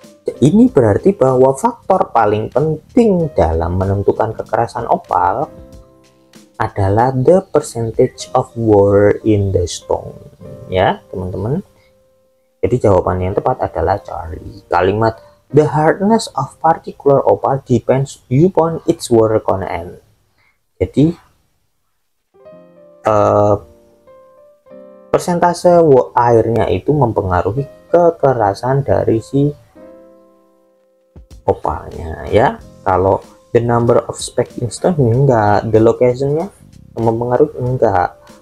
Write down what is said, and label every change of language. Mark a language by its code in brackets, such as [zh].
[id] Ini berarti bahwa faktor paling penting dalam menentukan kekerasan opal adalah [en] the percentage of ore in the stone. [id] Ya, teman-teman. Jadi jawaban yang tepat adalah Charlie. Kalimat [en] the hardness of particular opal depends upon its water content. [id] Jadi persentase airnya itu mempengaruhi kekerasan dari si opalnya ya. Kalau [en] the number of specks in stone [id] enggak, the locationnya mempengaruhi enggak.